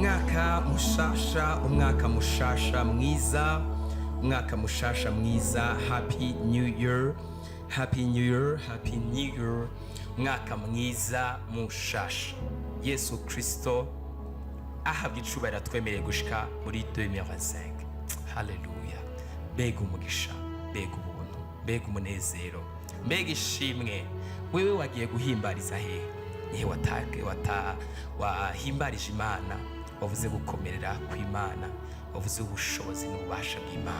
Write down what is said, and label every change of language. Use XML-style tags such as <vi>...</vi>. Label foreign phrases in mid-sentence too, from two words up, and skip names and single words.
<rn>umwaka mushasha, umwaka mushasha mwiza, umwaka mushasha mwiza.</rn> <en>Happy New Year, Happy New Year, Happy New Year.</en> <rn>Umwaka mwiza mushasha. Yesu Kristo ahabwa icubahiro twemereye gushika muri 2025. Haleluya. Mbega umugisha, mbega ubuntu, mbega umunezero, mbega ishimwe. Wewe wagiye guhimbariza he? Nihe wahimbarije Imana, wavuze gukomerera kw'Imana, wavuze ubushobozi n'ububasha bw'Imana.</rn>